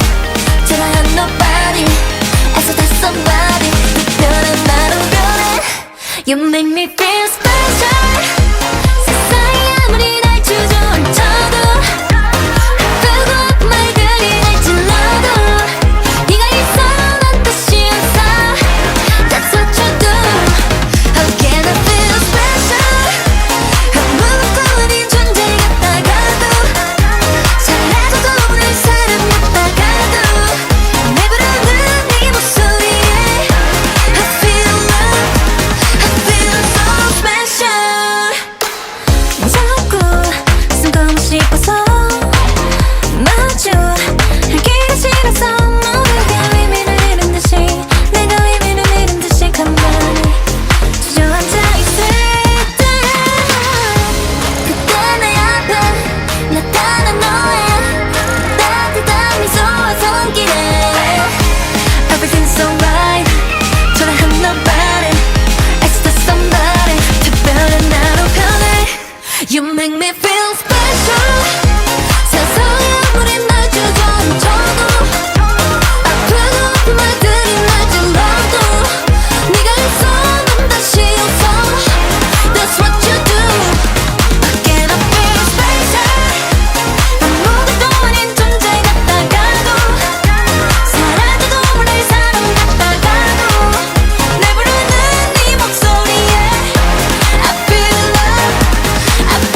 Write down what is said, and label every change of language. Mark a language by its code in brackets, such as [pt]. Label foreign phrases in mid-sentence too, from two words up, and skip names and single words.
[ko] 초라한 nobody. 애써 다 somebody. 특별한 나로 변해. [en] You make me feel special. [ko] 세상이 아무리 날 주저앉혀도 아프고 아픈 말들이 날 찔러도 네가 있어 난 다시 웃어. [en] That's what you do. How can I feel special? [ko] 아무것도 아닌 존재 같다가도 잘해줘도 모를 사람 같다가도 내 부르는 네 목소리에 [en] I feel love. I feel so special. [ko] 자꾸 숨고 싶어서 마주 하기가 싫어서 모두가 의미를 잃은 듯이 내가 의미를 잃은 듯이 가만히 주저앉아 있을 때 그때 내 앞에 나타난 너의 따뜻한 미소와 손길에 [en] Everything's alright. 초라한 nobody. It's the somebody. [ko] 특별한 나로 변해. [en] You make me feel special. [ko] 세상이 아무리 날 주저앉혀도 아프고 아픈 말들이 날 찔러도 네가 있어 난 다시 웃어. [en] That's what you do. Again I feel special. [ko] 아무것도 아닌 존재 같다가도 사라져도 모를 사람 같다가도 내 부르는 네 목소리에 [en] I feel love. I